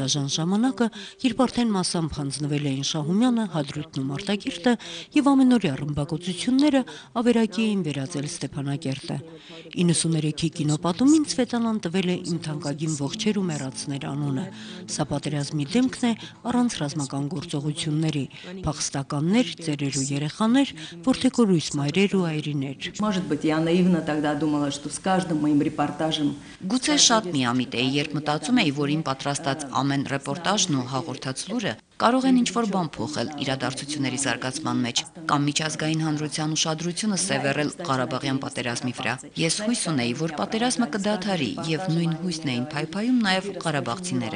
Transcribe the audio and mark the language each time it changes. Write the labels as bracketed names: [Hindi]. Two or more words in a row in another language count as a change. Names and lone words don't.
[Armenian] պատմության ժամանակը, երբ արդեն մասամբ հանձնվել էին Շահումյանը, Հադրութն ու Մարտակերտը եւ ամենօրյա ռմբակոծությունները ավերակի էին վերածել Ստեփանակերտը։ 93-ի կինոպատումին Ցվետանան տվել է Իմ թանկագին ողջեր ու մեռածներ անունը։ Սա պատերազմի դեմքն է առանց ռազմական գործողությունների, փախստականներ, ծերեր ու երեխաներ, որդեկորույս մայրեր ու այրիներ։ [Russian] Может быть, я наивно тогда думала, что с каждым моим репортажем [Armenian] Գուցե շատ միամիտ էի, երբ մտածում էի, որ իմ պատրաստած ամեն ռեպորտաժն ու հաղորդած լուրը կարող են ինչ-որ բան փոխել իրադարձությունների զարգացման մեջ կամ միջազգային հանրության ուշադրությունը սևեռել Ղարաբաղյան պատերազմի վրա։ Ես հույս ունեի, որ պատերազմը կդադարի եւ նույն հույսն էին փայփայում նաեւ ղարաբաղցիները։